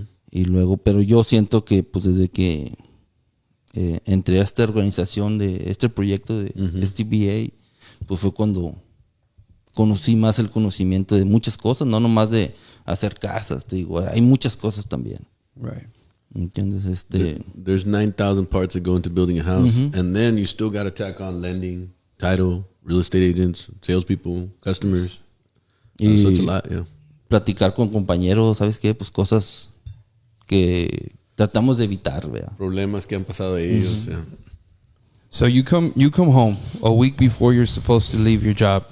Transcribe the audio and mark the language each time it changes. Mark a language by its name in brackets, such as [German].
[Spanish] Y luego, pero yo siento que pues desde que entré a esta organización de este proyecto de STBA, pues fue cuando conocí más el conocimiento de muchas cosas, no nomás de hacer casas, te digo, hay muchas cosas también. [English] Right. [Spanish] ¿Entiendes? [English] There's 9,000 parts that go into building a house, and then you still got to tack on lending, title, real estate agents, salespeople, customers. [Spanish] Y [English] So it's a lot, yeah. [Spanish] platicar con compañeros, ¿sabes qué? Pues cosas que tratamos de evitar, ¿verdad? Problemas que han pasado ellos, yeah. [English] So you come home a week before you're supposed to leave your job,